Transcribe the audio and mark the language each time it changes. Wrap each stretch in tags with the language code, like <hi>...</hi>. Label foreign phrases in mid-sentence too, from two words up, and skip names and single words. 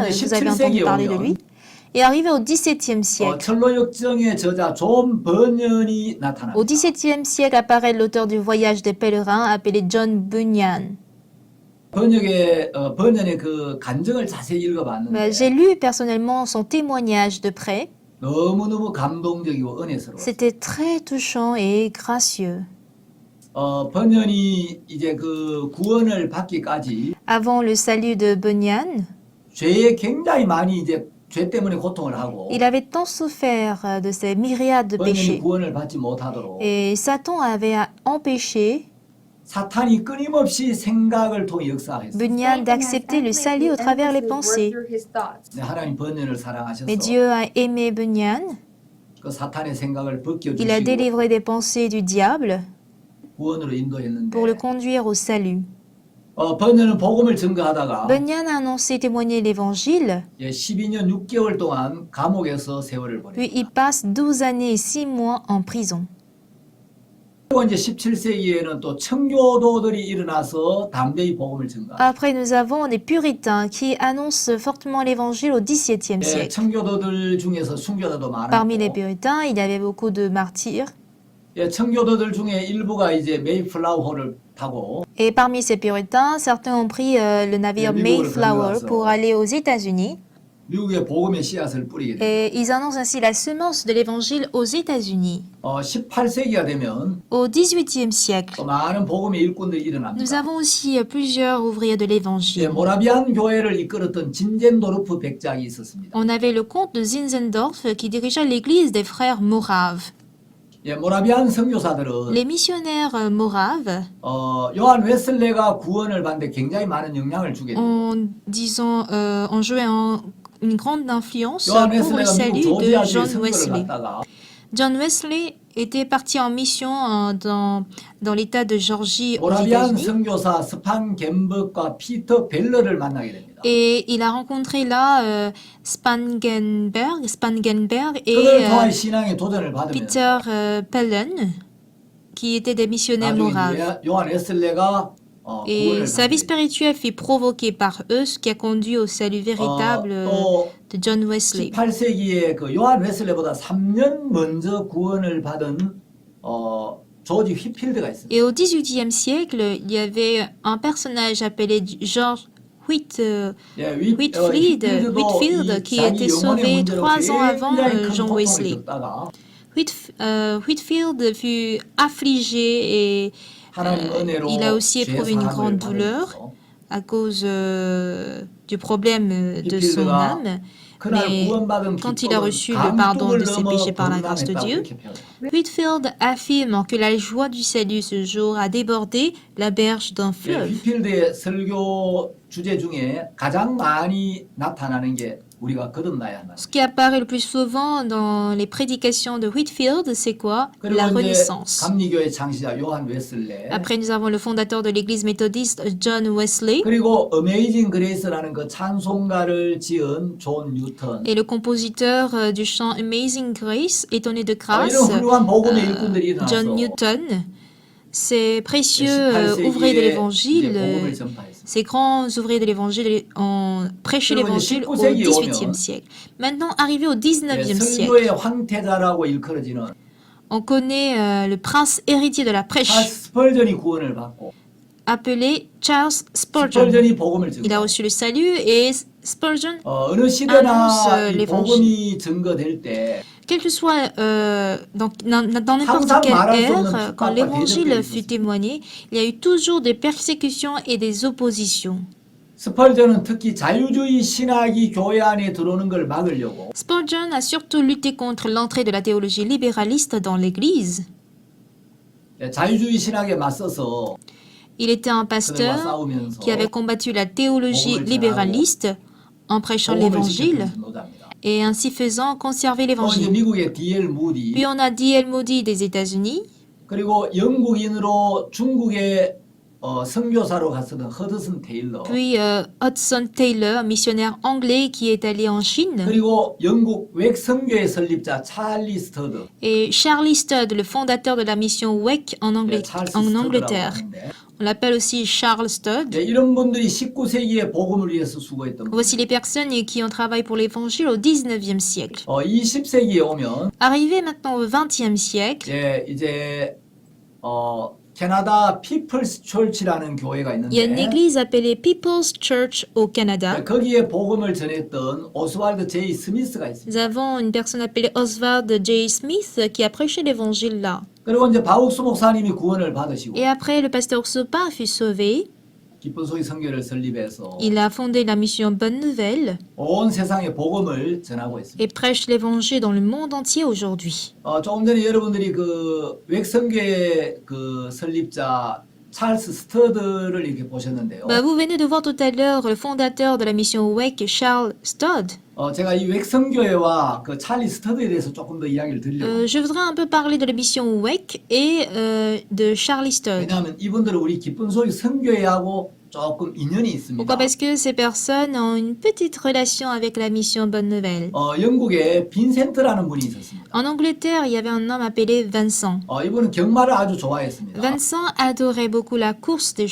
<fr>Ah, vous avez entendu parler de lui. Et arrivé au XVIIe siècle,</fr> <ko>철로역정의 저자 존 버년이</ko> <fr>au</fr> <ko>나타납니다.</ko> <fr>XVIIe siècle apparaît l'auteur du Voyage des pèlerins appelé John Bunyan.</fr> <ko>번연의 그 간증을 자세히 읽어봤는데</ko> <fr>J'ai lu personnellement son témoignage de près.</fr> <ko>너무너무 감동적이고 은혜스러워요.</ko> <fr>C'était très touchant et gracieux.</fr> <ko>번연이 이제 그 구원을 받기까지</ko> <fr>Avant le salut de Bunyan,</fr> <ko>죄에 굉장히 많이 이제 죄 때문에 고통을 하고</ko> <fr>Il avait tant souffert de ces myriades de</fr> <ko>번연이</ko> <fr>péchés.</fr> <ko>구원을 받지 못하도록</ko> <fr>Et Satan avait empêché</fr> <ko>사탄이 끊임없이 생각을 통해 역사했어요.</ko> <fr>Bunyan d'accepter le salut au travers les pensées.</fr> <ko>네, 하나님 번연을 사랑하셔서</ko> <fr>Mais Dieu a aimé Bunyan.</fr> <ko>그 사탄의 생각을</ko> <fr>Il a</fr> <ko>벗겨주시고</ko> <fr>délivré des pensées du diable</fr> <ko>구원으로 인도했는데</ko> <fr>pour le conduire au salut.</fr> <ko>번연은 복음을 증거하다가</ko> <fr>Bunyan a annoncé témoigner l'évangile,</fr> <ko>12년 6개월 동안 감옥에서 세월을</ko> <fr>puis</fr> <ko>보냈다.</ko> <fr>il passe 12 années et 6 mois en prison.</fr> <ko>그리고 이제 17세기에는 또 청교도들이 일어나서 담대히 복음을 증거합니다.</ko> <fr>Après, nous avons des puritains qui annoncent fortement l'évangile au XVIIe</fr> <ko>예,</ko> <fr>siècle.</fr> <ko>청교도들 중에서 순교자도</ko> <fr>Parmi les</fr> <ko>많았고</ko> <fr>puritains, il y avait beaucoup de martyrs.</fr> <ko>예, 청교도들 중에 일부가 이제 메이플라워호를 타고</ko> <fr>Et parmi ces puritains, certains ont pris le navire Mayflower pour aller aux États-Unis.</fr> <ko>미국의 복음의 씨앗을 뿌리게 됩니다.</ko> <fr>Et ils annoncent ainsi la semence de l'évangile aux États-Unis.</fr> <ko>18세기가 되면</ko> <fr>Au XVIIIe siècle,</fr> <ko>또 많은 복음의 일꾼들이</ko> <fr>nous</fr> <ko>일어납니다.</ko> <fr>avons aussi plusieurs ouvriers de</fr> <ko>예,</ko> <fr>l'évangile.</fr> <ko>모라비안 교회를 이끌었던 진젠도르프 백작이 있었습니다.</ko> <fr>On avait le comte de Zinzendorf qui dirigeait l'église des frères Moraves.</fr> <ko>예, 모라비안 선교사들은</ko> <fr>Les missionnaires Moraves,</fr> <ko>요한 웨슬레가 구원을 받는데 굉장히 많은 영향을 주게 됩니다.</ko> <fr>ont joué une grande influence</fr> <ko>요한</ko> <fr>pour le</fr> <ko>웨슬레가</ko> <fr>salut</fr> <ko>미국</ko> <fr>de</fr> <ko>조지아주에</ko> <fr>John</fr> <ko>선교를</ko> <fr>Wesley.</fr> <ko>갔다가</ko> <fr>John Wesley était parti en mission dans l'état de Georgie aux</fr> <ko>모라비안</ko> <fr>États-Unis.</fr> <ko>선교사 스판 겐버과 피터 벨러를 만나게 됩니다.</ko> <fr>Et il a rencontré là Spangenberg et</fr> <ko>그들 통한 신앙의 도전을 받으면서</ko> <fr>Peter Pellen, qui étaient des missionnaires</fr> <ko>나중에</ko> <fr>moraves.</fr> <ko>요한 웨슬레가</ko> <fr>Et</fr> <ko>구원을</ko> <fr>sa vie</fr> <ko>받게 됩니다.</ko> <fr>spirituelle fut provoquée par eux, ce qui a conduit au salut véritable</fr> <ko>또</ko> <fr>de John Wesley.</fr> <ko>18세기에 그 요한 웨슬레보다 3년 먼저 구원을 받은 조지 휘필드가 있습니다.</ko> <fr>Et au XVIIIe siècle, il y avait un personnage appelé George</fr> <ko>예,</ko> <fr>Whitfield qui était sauvé 3 ans avant John Wesley. Whitfield fut affligé et il a aussi éprouvé une grande douleur à cause du problème de son âme. Mais quand il a reçu le pardon de ses péchés par la grâce de Dieu, Whitfield affirme que la joie du salut ce jour a débordé la berge d'un fleuve.</fr> <ko>휘필드의 설교 주제 중에 가장 많이 나타나는 게 우리가 거듭나야 한다.</ko> <fr>Ce qui apparaît le plus souvent dans les prédications de Whitfield, c'est quoi? La</fr> <ko>그리고 이제</ko> <fr>renaissance.</fr> <ko>감리교의 창시자 요한 웨슬레</ko> <fr>Après, nous avons le fondateur de l'église méthodiste, John Wesley,</fr> <ko>그리고 어메이징 그레이스라는 그 찬송가를 지은 존 뉴턴</ko> <fr>et le compositeur du chant Amazing Grace, étonné de grâce,</fr> <ko>이런 훌륭한 복음의 일꾼들이 일어나서</ko> <fr>John Newton. Ces précieux ouvriers de</fr> <ko>18세기에</ko> <fr>l'évangile,</fr> <ko>복음을 전파했습니다.</ko> <fr>ces grands ouvriers de l'évangile ont prêché</fr> <ko>그리고</ko> <fr>l'évangile</fr> <ko>이제</ko> <fr>au</fr> <ko>19세기에</ko> <fr>XVIIIe</fr> <ko>오면</ko> <fr>siècle. Maintenant, arrivé au XIXe siècle,</fr> <ko>설교의 황태자라고 일컬어지는</ko> <fr>on connaît le prince héritier de la prêche,</fr> <ko>찰스 스펄전이 구원을 받고</ko> <fr>appelé Charles Spurgeon.</fr> <ko>스펄전이 복음을</ko> <fr>Il a</fr> <ko>증거.</ko> <fr>reçu le salut et Spurgeon,</fr> <ko>어느 시대나</ko> <fr>annonce</fr> <ko>이</ko> <fr>l'évangile.</fr> <ko>복음이 증거될 때</ko> <fr>quel que soit dans n'importe</fr> <ko>항상</ko> <fr>quelle</fr> <ko>말할 수 없는</ko> <fr>ère, quand</fr> <ko>핍박과</ko> <fr>l'évangile</fr> <ko>대적들이</ko> <fr>fut</fr> <ko>있었습니다.</ko> <fr>témoigné, il y a eu toujours des persécutions et des oppositions.</fr> <ko>스펄전은 특히 자유주의 신학이 교회 안에 들어오는 걸 막으려고</ko> <fr>Spurgeon a surtout lutté contre l'entrée de la théologie libéraliste dans l'Église.</fr> <ko>자유주의 신학에 맞서서</ko> <fr>Il était un</fr> <ko>그들과</ko> <fr>pasteur</fr> <ko>싸우면서</ko> <fr>qui avait combattu la théologie libéraliste en prêchant</fr> <ko>복음을</ko> <fr>l'évangile</fr> <ko>지켜주는 노자입니다.</ko> <fr>et ainsi faisant conserver</fr> <ko>또 이제</ko> <fr>l'évangile.</fr> <ko>미국의 D.L. 무디</ko> <fr>Puis on a D.L. Moody des États-Unis,</fr> <ko>그리고 영국인으로 중국의 선교사로 갔었던 허드슨 테일러</ko> <fr>puis Hudson Taylor, missionnaire anglais qui est allé en Chine,</fr> <ko>그리고 영국 웩선교의 설립자 찰리 스터드</ko> <fr>et Charlie Studd, le fondateur de la mission WEC en</fr> <ko>찰스</ko> <fr>en</fr> <ko>스터드라고</ko> <fr>Angleterre.</fr> <ko>하는데</ko> <fr>On l'appelle aussi Charles Studd.</fr> <ko>이런 분들이 19세기에 복음을 위해서 수고했던</ko> <fr>Voici les personnes qui ont travaillé pour l'évangile au 19e siècle.</fr> <ko>20세기에 오면</ko> <fr>Arrivé maintenant au 20e siècle,</fr> <ko>이제 캐나다 피플스 철치라는 교회가</ko> <fr>il y a une</fr> <ko>있는데</ko> <fr>église appelée People's Church au Canada.</fr> <ko>거기에 복음을 전했던 오스왈드 제이 스미스가 있습니다.</ko> <fr>Nous avons une personne appelée Oswald J. Smith qui a prêché l'évangile là.</fr> <ko>그리고 이제 바욱스 목사님이 구원을 받으시고</ko> <fr>Et après, le pasteur Sopin fut sauvé.</fr> <ko>기쁜 소식 선교를 설립해서</ko> <fr>Il a fondé la mission Bonne Nouvelle</fr> <ko>온 세상에 복음을 전하고 있습니다.</ko> <fr>et prêche l'évangile dans le monde entier aujourd'hui.</fr> <ko>조금 전에 여러분들이 그 웩선교의 그 설립자 찰스 스터드를 이렇게 보셨는데요.</ko> <fr>Bah, vous venez de voir tout à l'heure le fondateur de la mission WEC, Charles Stodd.</fr> <ko>제가 이 웩선교회와 그 찰리 스터드에 대해서 조금 더 이야기를 드리려고.</ko> <fr>Je voudrais un peu parler de la mission WEC et de Charlie Stodd.</fr> <ko>왜냐하면 이분들은 우리 기쁜 소식 선교회하고 조금 인연이 있습니다.</ko> <fr>Pourquoi? Parce que ces personnes ont une petite relation avec la mission Bonne Nouvelle.</fr> <ko>영국에 빈센트라는 분이 있었습니다.</ko> <fr>En Angleterre, il y avait un homme appelé Vincent.</fr> <ko>이분은 경마를 아주 좋아했습니다.</ko> <fr>Vincent adorait beaucoup la course des</fr>